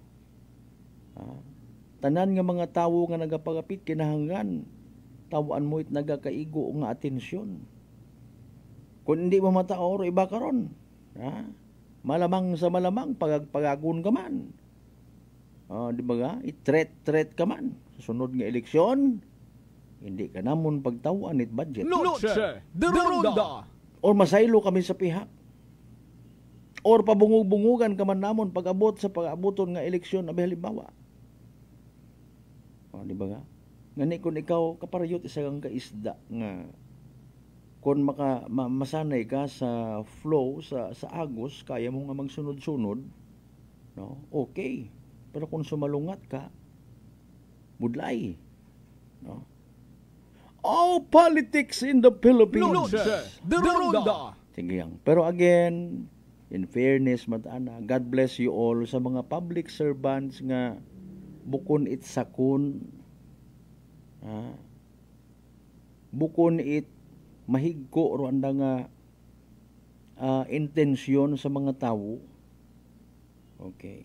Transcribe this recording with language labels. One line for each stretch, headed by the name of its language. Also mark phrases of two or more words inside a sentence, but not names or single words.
Bantoanon: Tanan nga mga tawo nga nagapagapit kinahanglan, tawaan mo it nagakaigo nga atensyon. Kung hindi mo mataor, iba ka ron. Malamang sa malamang, pagagun ka man. Di ba ga? I-threat ka man. Sa sunod nga eleksyon, hindi ka namon pagtawan it budget. Noche de Ronda. Or masaylo kami sa pihak. Or pabungug-bungugan ka man namon pag-abot sa pag-abuton nga eleksyon na halimbawa. Di ba ga? Ngani kung ikaw kaparayot isa kang kaisda nga kung masanay ka sa flow sa agos, kaya mo nga magsunod-sunod, no? Okay. Pero kung sumalungat ka, budlay, no?
English: All politics in the Philippines.
Bantoanon: The Ronda. Sige yan. Pero again,
English: in fairness,
Bantoanon: matana,
English: God bless you all
Bantoanon: sa mga
English: public servants
Bantoanon: nga bukon it sakon, bukon it mahigko ro anda nga intensyon sa mga tawo. Okay.